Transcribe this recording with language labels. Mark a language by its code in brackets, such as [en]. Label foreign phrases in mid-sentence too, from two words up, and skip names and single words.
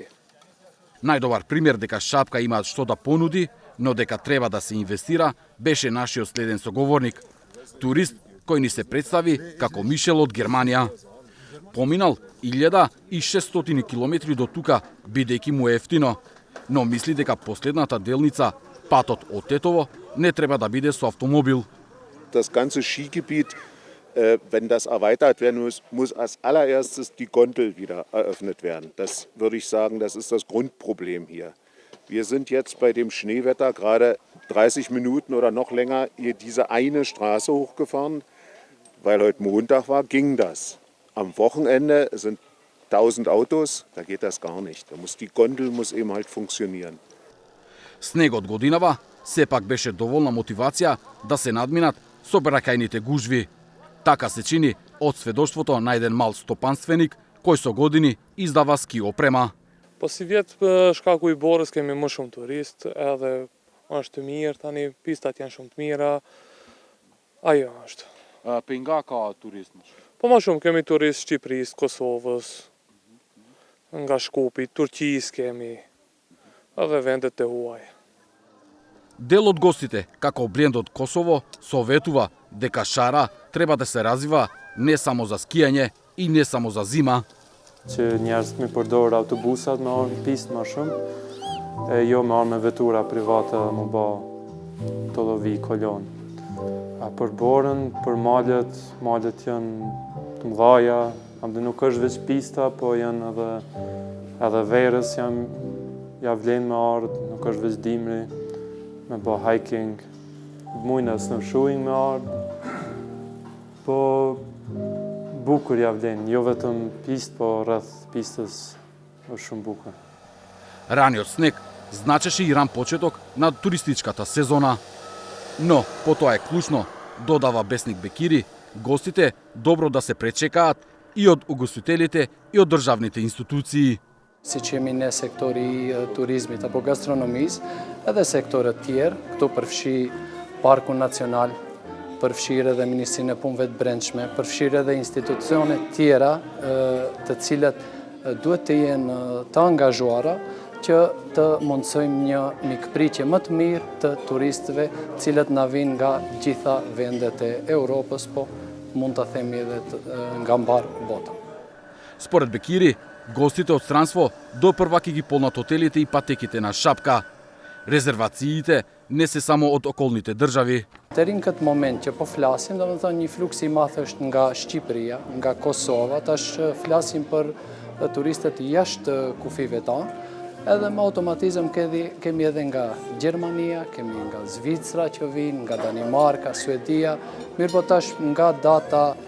[mk] Најдобар пример дека Шапка има што да понуди, но дека треба да се инвестира, беше нашиот следен соговорник. Турист кој ни се представи како Мишел од Германија. Поминал 1600 километри до тука, бидејќи му е ефтино, но мисли дека последната делница, патот од Тетово, не треба да биде со автомобил. [de] Das ganze Skigebiet, wenn das erweitert werden muss als allererstes die Gondel wieder eröffnet werden. Das würde ich sagen, das ist das Grundproblem hier. Wir sind jetzt bei dem Schneewetter gerade 30 Minuten oder noch länger hier diese eine Straße hochgefahren, weil heute Montag war, ging das. Am Wochenende sind 1000 Autos, da geht das gar nicht. Die Gondel muss eben halt funktionieren. [mk] Снегот годинава сепак беше доволна мотивација да се надминат сообраќајните гужви. Така се чини од сведоштвото на еден мал стопанственик кој со години издава ски опрема. [sq] Po si vjet shkaku i borës kemi më shumë turist, edhe është mirë, tani pistat janë shumë të mira. Ajo është. Pe nga ka turist më shumë? Po më shumë kemi turist Shqipërisë, Kosovës, nga Shkupi, Turqisë kemi, edhe vendet e huaj. [mk] Дел од гостите, како брендот Косово, советува дека Шара треба да се развива не само за скијање и не само за зима. [sq] Që njerëzit mi përdor autobusat me orë në pistë më shumë, e jo me orë me vetura private më ba të lovi kolon. A për borën, për malet janë të mdhaja, amde nuk është veç pista, po janë edhe verës ja vlen me ardë, nuk është veç dimri, me ba hiking, mujnë e snowshoeing me ardë, po bukur ja vlen, jo vetëm pistë, po rreth pistës është shumë bukur. [mk] Раниот снег значеше и ран почеток на туристичката сезона. Но, потоа е клучно, додава Бесник Бекири, гостите добро да се пречекаат и од угостителите и од државните институции. [sq] Si që jemi ne sektori i turizmit apo gastronomisë, edhe sektorët tjerë, këtu përfshi Parku Nacional, përfshirë edhe Ministrinë e Punëve të Brendshme, përfshirë edhe institucione tjera të cilat duhet të jenë të angazhuara që të mundsojmë një mikpritje më të mirë të turistëve, cilët na vinë nga gjitha vendet e Europës, po mund të themi edhe nga mbar bota. [mk] Според Бекири, гостите од странство допрва ќе ги полнат хотелите и патеките на Шапка. Резервациите не се само од околните држави. [sq] Deri në këtë moment që po flasim, domethënë një fluks i madh është nga Shqipëria, nga Kosova, tash flasim për turistët jashtë kufive tanë, edhe me automatizëm kemi edhe nga Gjermania, kemi nga Zvicra që vinë, nga Danimarka, Suedia, mirë po tash nga data